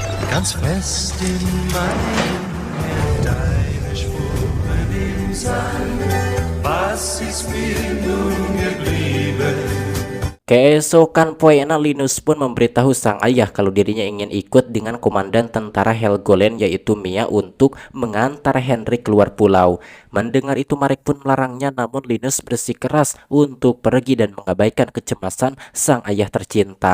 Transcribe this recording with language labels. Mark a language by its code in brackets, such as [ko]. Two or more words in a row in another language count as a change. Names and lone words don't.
[de] Ganz fest in meinem Herz deine Spuren im Sand. Was ist mir nun geblieben? [id] Keesokan poena Linus pun memberitahu sang ayah kalau dirinya ingin ikut dengan komandan tentara Helgoland yaitu Mia untuk mengantar Henry keluar pulau. Mendengar itu Marek pun melarangnya, namun Linus bersikeras untuk pergi dan mengabaikan kecemasan sang ayah tercinta.